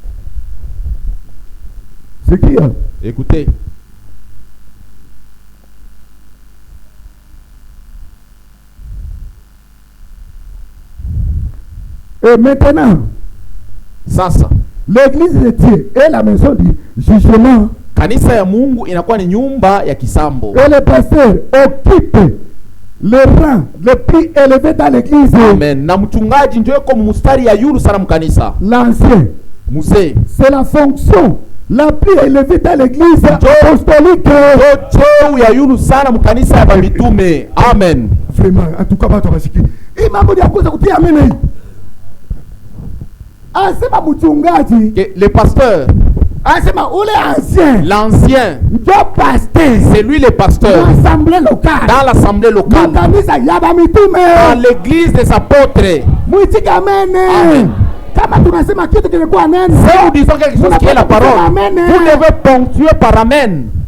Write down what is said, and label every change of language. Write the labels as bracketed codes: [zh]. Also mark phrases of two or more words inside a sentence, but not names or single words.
[fr] Écoutez. Et maintenant, ça. L'église de Dieu est la maison du jugement. [sw] Kanisa ya Mungu inakuwa ni nyumba ya kisambo. [fr] Et le pasteur occupe le rang le plus élevé dans l'église. Amen. [sw] Na mchungaji ndio yuko mstari ya yulu sana mkanisa. [fr] L'ancien, [sw] mzee, [fr] c'est la fonction la plus élevée dans l'église apostolique. [sw] Cheo ya yulu sana mkanisa ya mitume. Amen. [fr] Vraiment, en tout cas [sw] watu wabashiki. Hii mambo ya kuweza kutia amena hii. Asema mchungaji, [fr] le pasteur, [sw] asema ule ancien, [fr] l'ancien, c'est lui le pasteur dans l'assemblée locale, dans l'église des apôtres. Amen. Si nous disons quelque chose qui est la parole, vous devez ponctuer par amen.